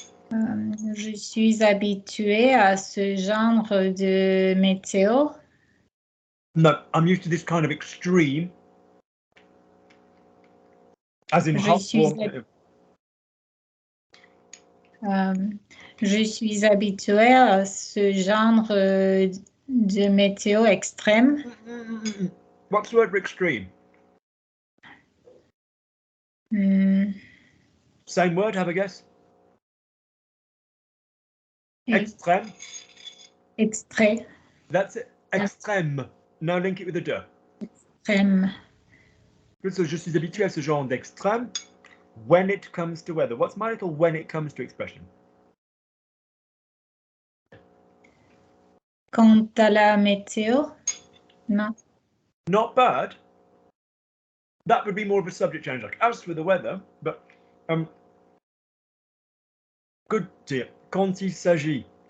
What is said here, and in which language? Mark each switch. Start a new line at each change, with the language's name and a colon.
French: Je suis habituée à ce genre de météo.
English: No, I'm used to this kind of extreme. As in hot, warm.
French: Je suis habituée à ce genre de météo extrême.
English: What's the word for extreme? Same word, have a guess.
French: Extrême. Extrait.
English: That's it. Extrême. Now link it with a de.
French: extrême. So, je suis habitué à ce genre d'extrême
English: when it comes to weather. What's my little when it comes to expression?
French: Quant à la météo, non.
English: Not bad. That would be more of a subject change, like as for the weather, but good dear.
French: Quand il s'agit.